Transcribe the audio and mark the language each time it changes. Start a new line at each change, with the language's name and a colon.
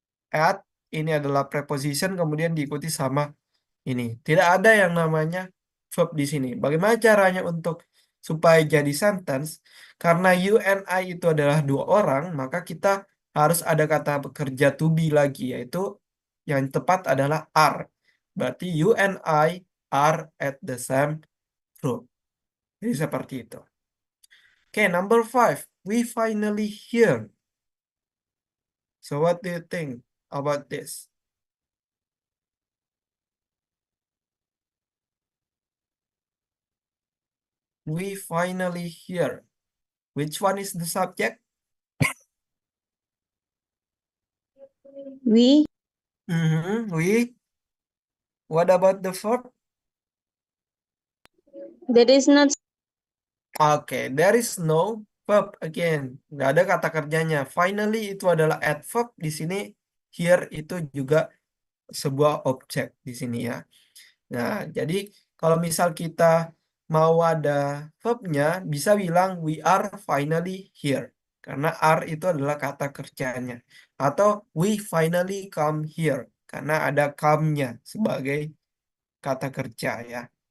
Indonesian: At ini adalah preposition kemudian diikuti sama ini. Tidak ada yang namanya verb di sini. Bagaimana caranya untuk supaya jadi sentence? Karena
English: you and I
Indonesian: itu adalah dua orang, maka kita harus ada kata bekerja to be lagi, yaitu yang tepat adalah are. Berarti
English: you and I are at the same group.
Indonesian: Jadi seperti itu. Oke,
English: number 5. We finally here. So what do you think about this? We finally here. Which one is the subject? We. We. What about the verb? There is not. Oke, there is no verb again.
Indonesian: Nggak ada kata kerjanya. Finally itu adalah adverb di sini. Here itu juga sebuah objek di sini ya. Nah, jadi kalau misal kita mau ada verbnya, bisa bilang
English: we are finally here.
Indonesian: Karena are itu adalah kata kerjanya.
English: Atau we finally come here.
Indonesian: Karena ada come-nya sebagai kata kerja ya.